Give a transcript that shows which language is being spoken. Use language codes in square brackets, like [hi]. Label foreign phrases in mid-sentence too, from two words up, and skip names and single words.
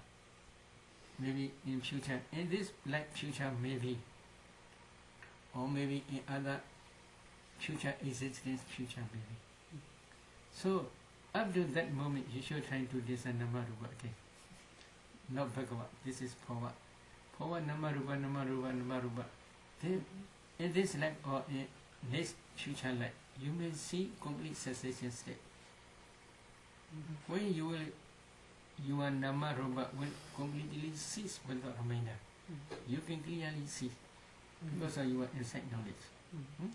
[en] Maybe in future, in this life future maybe, or maybe in other future existence future maybe. So, up to that moment, you should try to discern [pi] nama rupa [en] again. Not bhagavad. This is forward. [pi] Forward nama rupa, nama rupa, nama rupa. [en] Then, in this life or in next future life, you may see complete cessation state. When you will, your [pi] nama rupa [en] will completely cease without remainder. You can clearly see because of your insight knowledge.